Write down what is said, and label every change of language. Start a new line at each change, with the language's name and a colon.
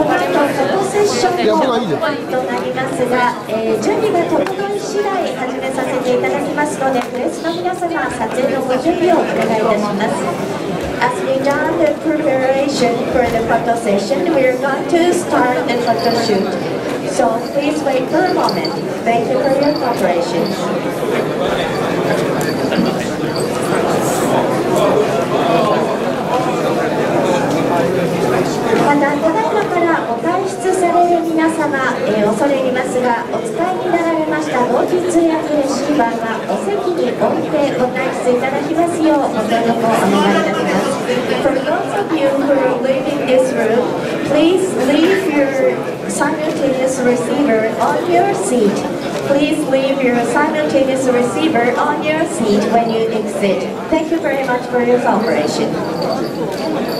Japanese: となりますが、準備が整い次第始めさせていただきますので、プレスの皆様、撮影のご準備をお願いいたします。
English: As we done the preparation for the photo session, we are going to start the photo shoot. So please wait for a moment. Thank you for your cooperation.
Japanese: また、ただいまからご退出される皆様、恐れ入りますが、お使いになられました同時通訳レシーバーがお席に置いてご退出いただきますようご協力をお願いいたします。
English: For those of you who are leaving this room, please leave your simultaneous receiver on your seat. Please leave your simultaneous receiver on your seat when you exit. Thank you very much for your cooperation.